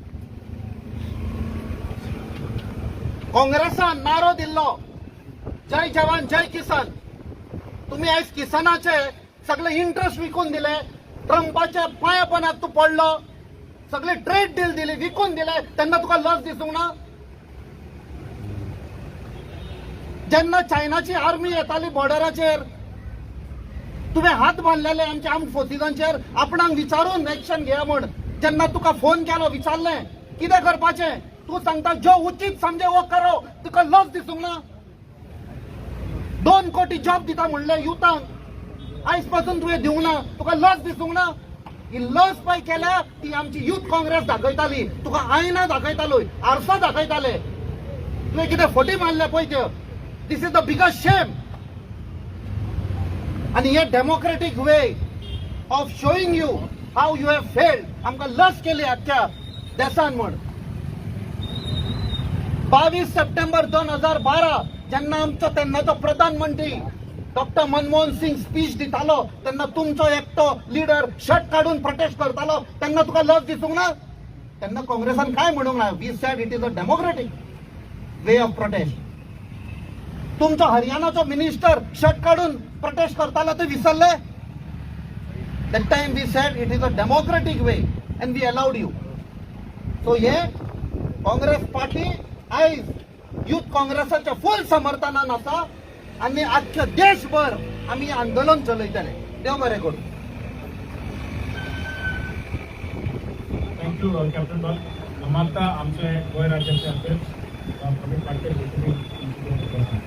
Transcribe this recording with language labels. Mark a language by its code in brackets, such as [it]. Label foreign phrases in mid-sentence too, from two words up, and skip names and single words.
[kok] काँग्रेसान नारो दिल्लो [hi] जय जवान जय किसान [kok] तुम्ही आयज किसानाचे सगळे इंट्रस्ट विकून दिले ट्रम्पाच्या पांयापणाक तूं पडलो सगळे [en] trade deal [kok] दिली विकून दिले तेन्ना तुका लज दिसूंक ना जेन्ना चायनाची आर्मी येताली बॉर्डराचेर तुवें हात बांदलेले आमच्या [en] armed forcesांचेर [kok] आपणाक विचारून एक्शन घेया म्हण जेन्ना तुका फोन केलो विचारलें कितें करपाचें तूं सांगता [hi] जो उचित समजे वो करो [kok] तुका लज दिसूंक ना 2 कोटी जॉब दिता म्हणले युथांक आयज पासून तुवें दिवंक ना तुका लज दिसूंक ना ही लज पळय केल्या ती आमची युथ काँग्रेस दाखयताली तुका आयना दाखयतालो आरसा दाखयताले तुवें कितें फटी मारले पळय त्यो [en] this is the biggest shame [kok] आणि हे [en] democratic way of showing you how you have failed [kok] आमकां लज केली आजच्या देशान म्हण 22 सप्टेंबर 2012 जेन्ना आमचो तेन्नाचो प्रधानमंत्री डॉक्टर मनमोहन सिंग स्पीच दितालो तेन्ना तुमचो एकटो लिडर शर्ट काढून प्रोटेस्ट करतालो तेन्ना तुका लज दिसूंक ना तेन्ना काँग्रेसान काय म्हणूंक ना [en] we said it is a democratic way of protest [kok] तुमचो हरियाणाचो मिनिस्टर शर्ट काढून प्रोटेस्ट करतालो ते विसरले [en] that time we said it is a democratic way and we allowed you so [kok] हे काँग्रेस पार्टी आयज युथ काँग्रेसाच्या फुल समर्थनान आसा आनी आख्ख्या देशभर आमी आंदोलन चलयतले देव बरें करूं थँक्यू कॅप्टन बॉल मागता आमचे गोंय राज्याचे अध्यक्ष प्रवीण पाटकर